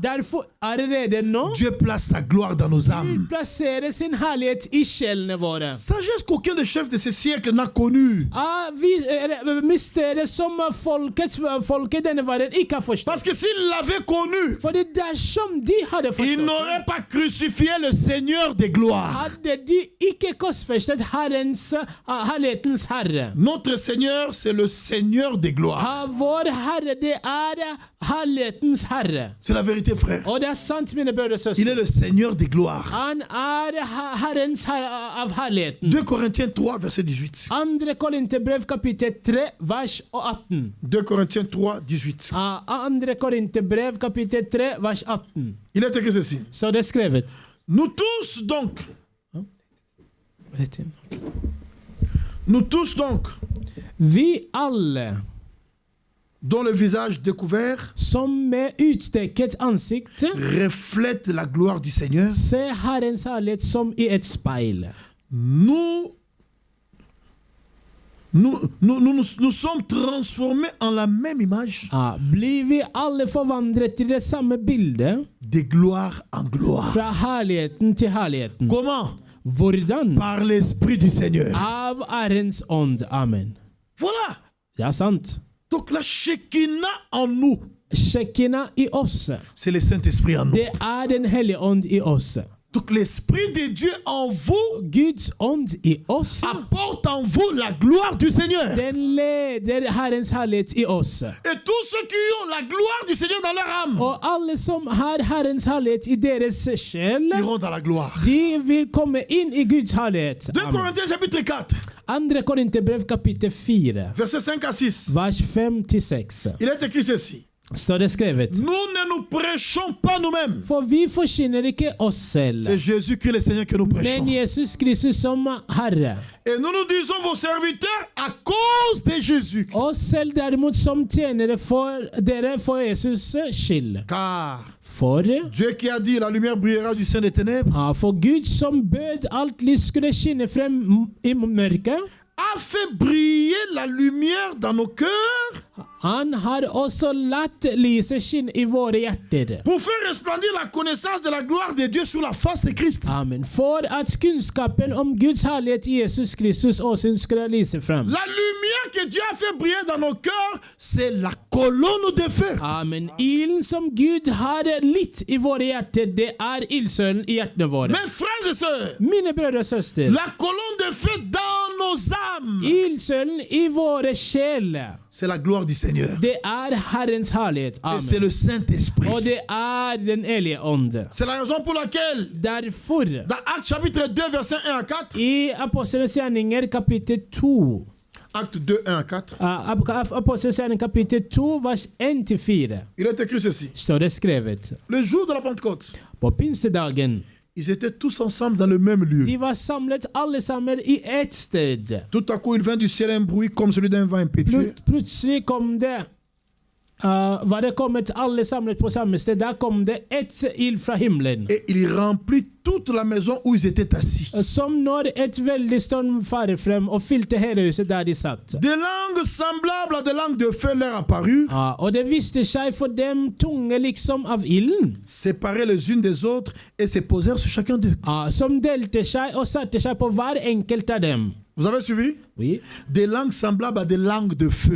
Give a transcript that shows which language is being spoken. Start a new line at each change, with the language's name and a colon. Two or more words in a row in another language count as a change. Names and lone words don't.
Norwegian: Derfor allerede nå
French: Dieu place sa gloire dans nos
Norwegian: Gud
French: âmes.
Norwegian: plasserer sin herlighet i sjelene våre.
French: Sagesse qu'aucun des chefs de ce siècle n'a connue.
Norwegian: Mysteriet som folket denne verden ikke har forstått.
French: Parce que s'ils l'avaient connue,
Norwegian: Fordi dersom de hadde
French: ils
Norwegian: forstått det,
French: n'auraient pas crucifié le Seigneur des gloires.
Norwegian: hadde de ikke korsfestet herlighetens herre.
French: Notre Seigneur, c'est le Seigneur des gloires.
Norwegian: Vår herre, det herlighetens herre.
French: C'est la vérité, frère.
Norwegian: Og det sant, mine brødre og
French: Il est
Norwegian: søstre.
French: le Seigneur des gloires.
Norwegian: Han herrens herre av herligheten.
French: 2 Corinthiens 3, verset 18.
Norwegian: 2. Korinterbrev kapittel 3, vers 18.
French: 2 Corinthiens 3, 18.
Norwegian: 2. Korinterbrev kapittel 3, vers 18.
French: Il est écrit ceci.
Norwegian: Så det er skrevet.
French: Nous tous donc,
Norwegian: Vi alle,
French: dont le visage découvert
Norwegian: som med utdekket ansikt,
French: reflète la gloire du Seigneur,
Norwegian: ser Herrens herlighet som i et speil.
French: nous sommes transformés en la même image,
Norwegian: Blir vi alle forvandret til det samme bildet,
French: de gloire en gloire.
Norwegian: fra herligheten til herligheten.
French: Comment?
Norwegian: Hvordan?
French: Par l'Esprit du Seigneur.
Norwegian: Av Herrens ånd. Amen.
French: Voilà.
Norwegian: Det er sant.
French: Donc la Shekinah en nous,
Norwegian: Shekinah i oss.
French: c'est le Saint-Esprit en nous.
Norwegian: Det er den hellige ånd i oss.
French: Donc l'Esprit de Dieu en vous
Norwegian: Guds ånd i oss.
French: apporte en vous la gloire du Seigneur.
Norwegian: Den leder Herrens herlighet i oss.
French: Et tous ceux qui ont la gloire du Seigneur dans leur âme
Norwegian: Og alle som har Herrens herlighet i deres sjel,
French: iront dans la gloire.
Norwegian: de vil komme inn i Guds herlighet.
French: 2 Corinthiens chapitre 4,
Norwegian: 2. Korinterbrev kapittel 4,
French: versets 5 à 6.
Norwegian: vers 5-6.
French: Il est écrit ceci.
Norwegian: Står det skrevet.
French: Nous ne nous prêchons pas nous-mêmes.
Norwegian: For vi forkynner ikke oss selv,
French: C'est Jésus-Christ le Seigneur que nous prêchons.
Norwegian: men Jesus Kristus som Herre.
French: Et nous nous disons vos serviteurs à cause de Jésus.
Norwegian: Oss selv derimot som tjenere for dere for Jesus skyld.
French: Car
Norwegian: For
French: Dieu qui a dit la lumière brillera du sein des ténèbres
Norwegian: for Gud som bød alt lys skulle skinne frem i mørket,
French: a fait briller la lumière dans nos cœurs
Norwegian: han har også latt lyset skinne i våre hjerter.
French: pour faire resplendir la connaissance de la gloire de Dieu sur la face de Christ. Amen.
Norwegian: For at kunnskapen om Guds herlighet i Jesus Kristus også skulle lyse frem.
French: La lumière que Dieu a fait briller dans nos cœurs, c'est la colonne de feu. Amen.
Norwegian: Ilden som Gud har litt i våre hjerter, det er ildsølen i hjertene våre.
French: Mes frères et sœurs,
Norwegian: Mine brødre og søstre,
French: la colonne de feu dans nos âmes,
Norwegian: ildsølen i våre sjel,
French: c'est la gloire du Seigneur.
Norwegian: det er Herrens herlighet.
French: Et c'est Amen. le Saint-Esprit.
Norwegian: Og det er den hellige ånd.
French: C'est la raison pour laquelle,
Norwegian: Derfor,
French: dans Actes chapitre 2, verset 1 à 4,
Norwegian: i Apostlenes gjerninger kapittel 2,
French: Acte 2, 1 à 4,
Norwegian: Apostlenes gjerninger kapittel 2, vers 1-4,
French: il est écrit ceci.
Norwegian: står det skrevet.
French: Le jour de la Pentecôte,
Norwegian: På pinsedagen,
French: ils étaient tous ensemble dans le même lieu.
Norwegian: de var samlet alle sammen i ett sted.
French: Tout à coup, il vint du ciel un bruit comme celui d'un vent impétueux.
Norwegian: Plutselig kom det var det kommet alle samlet på samme sted. Der kom det et ild fra himmelen.
French: Et il remplit toute la maison où ils étaient assis.
Norwegian: Som når et veldig storm farer frem og fylte hele huset der de satt.
French: Des langues semblables à des langues de feu leur apparurent,
Norwegian: Og det viste seg for dem tunge liksom av ilden,
French: séparées les unes des autres, et se posèrent sur chacun d'eux.
Norwegian: som delte seg og satte seg på hver enkelt av dem.
French: Vous avez suivi? Oui. Des langues semblables à des langues de feu.